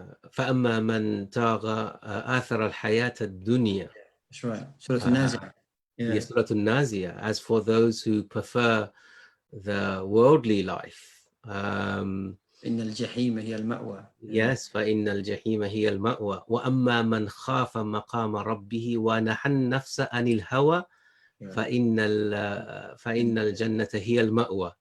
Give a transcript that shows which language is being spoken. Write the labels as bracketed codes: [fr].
[ar] فأما من طغى آثر الحياة الدنيا. [en] That's right. Surah An-Nazi'ah. Surah An-Nazi'ah. As for those who prefer the worldly life, [ar] إن الجحيم هي المأوى. [en] Yes, [ar] فإن الجحيم هي المأوى. وأما من خاف مقام ربه ونهى النفس عن الهوى فإن الجنة هي المأوى.